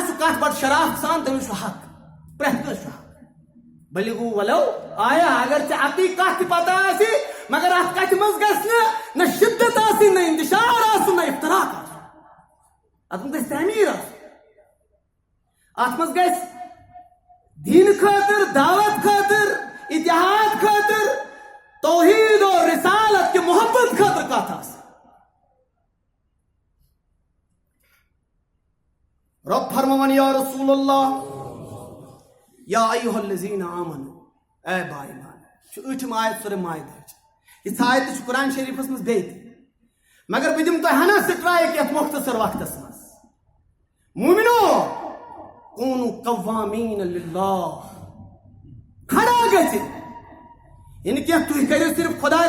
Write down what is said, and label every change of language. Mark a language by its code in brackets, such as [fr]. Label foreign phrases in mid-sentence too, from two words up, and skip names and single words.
[ks] سُہ کتھ بڑٕ شرافت سان تٔمِس چھُ حق پرٛٮ۪تھ کٲنٛسہِ چھُ حق [ar] بلِغوٗ ولو آیا [ks] اگر ژےٚ اَکٕے کتھ تہِ پتہ آسہِ مگر اتھ کتھِ منٛز گژھِ نہ شدت آسٕنۍ نہ انتشار آسُن نہ افتراق آسُن اتھ منٛز گژھِ تعمیٖر آسُن اتھ منٛز گژھِ دیٖنہٕ خٲطرٕ دعوت خٲطرٕ اتحاد خٲطرٕ [ur] توحید اور رسالت کی محبت [ks] خاطر کتھ آسان رب فرماوان [ar] یا رسول اللہ یا ایھا الذین آمنوا [ks] اے با ایمان چھُ ٲٹھِم آیت سورہ مائدہٕچ یِژھ آیت چھُ قرآن شریفس منٛز بیٚیہِ تہِ مگر بہٕ دِمہٕ تۄہہِ ہنا سٹرایک یتھ مختصر وقتس منٛز مومنو [ar] کوٗنوٗ قوامین للہ [ks] کھڑا گژھِتھ یہِ نہٕ کینٛہہ تُہۍ کٔرِو صرف خۄداے